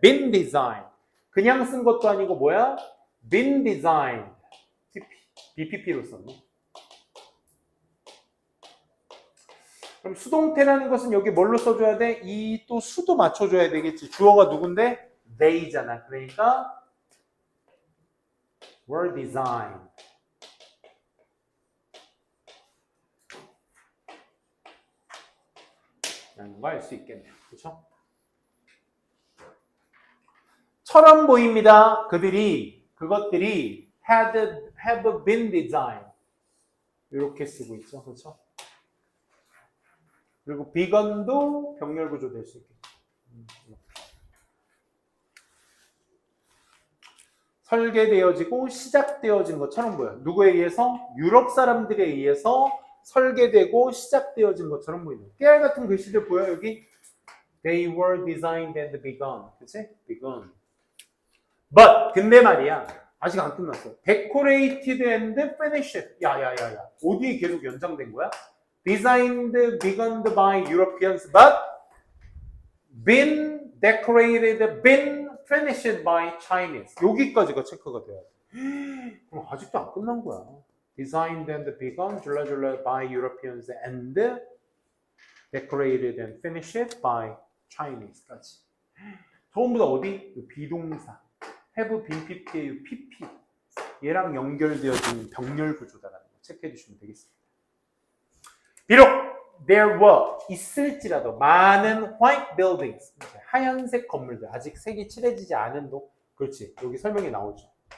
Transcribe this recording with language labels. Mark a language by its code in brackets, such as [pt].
[en] been designed. [ko] 그냥 쓴 것도 아니고 뭐야? [en] been designed. [ko] BPP로 썼네. 그럼 수동태라는 것은 여기 뭘로 써줘야 돼? 이 또 수도 맞춰줘야 되겠지. 주어가 누군데? they잖아. 그러니까 [en] were designed. [ko] 라는 거 알 수 있겠네요. 그렇죠? 처럼 보입니다. 그것들이 [en] have been designed. [ko] 이렇게 쓰고 있죠. 그렇죠? 그리고 begun도 병렬 구조 될 수 있겠죠. 설계되어지고 시작되어진 것처럼 보여요. 누구에 의해서? 유럽 사람들에 의해서 설계되고 시작되어진 것처럼 보이는. 깨알 같은 글씨들 보여 여기? [en] They were designed and begun. [ko] 그치? begun. But 근데 말이야. 아직 안 끝났어. [en] Decorated and finished. 야야야야. [ko] 어디에 계속 연장된 거야? [en] Designed, begun by Europeans, but been decorated, been finished by Chinese. [ko] 여기까지가 체크가 돼야 돼. 그럼 아직도 안 끝난 거야. [en] Designed and begun, 줄라 by Europeans and decorated and finished by Chinese까지. [ko] 전부 다 어디? 비동사. have been pp의 pp. 얘랑 연결되어진 병렬 구조다라는 거 체크해 주시면 되겠습니다. 비록 [en] there were [ko] 있을지라도 많은 [en] white buildings [ko] 하얀색 건물들 아직 색이 칠해지지 않은 도 그렇지 여기 설명이 나오죠.